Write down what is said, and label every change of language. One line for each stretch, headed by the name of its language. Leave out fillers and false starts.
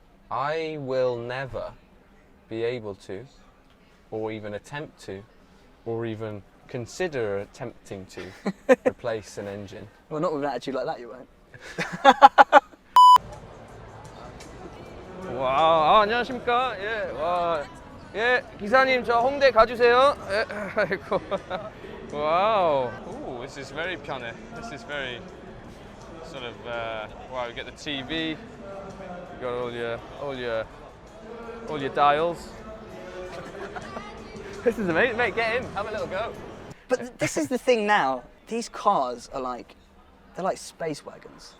English: I will never be able to, or even attempt to, or even consider attempting to replace an engine. Well, not with an attitude like that, you won't.
Korean: 와, 안녕하십니까? 예, 와, 예, 기사님 저 홍대 가주세요. 예, 아이고, 와우.
English: Ooh, this is very
Korean: 편해.
English: This is very sort of. Wow, we get the TV. You got all your dials. This is amazing, mate. Get in, have a little go. But this is the thing now. These cars are like. They're like space wagons.